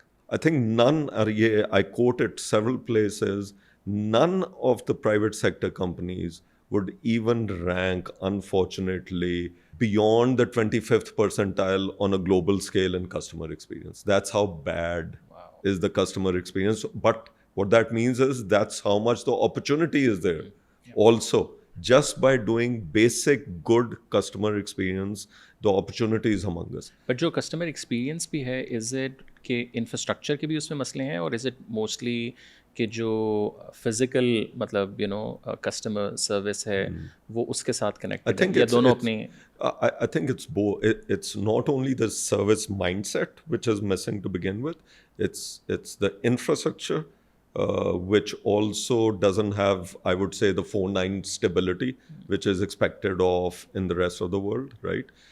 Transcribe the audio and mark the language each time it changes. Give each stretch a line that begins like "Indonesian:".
English: I think none, I quote it several places, none of the private sector companies would even rank, unfortunately, beyond the 25th percentile on a global scale in customer experience. That's how bad is the customer experience. But what that means is that's how much the opportunity is there. Also, just by doing basic good customer experience, the opportunity is humongous.
Urdu: But جو customer experience بھی ہے, is it کہ infrastructure کے بھی اس میں مسئلے ہیں, اور از اٹ موسٹلی کہ جو فزیکل مطلب کسٹمر سروس ہے وہ اس کے ساتھ کنیکٹڈ ہے, یا دونوں اپنی؟
English: I think it's both. It's not only the service mindset which is missing to begin with. It's the infrastructure which also doesn't have, I would say, the 4/9 stability which is expected of in the rest of the world, right?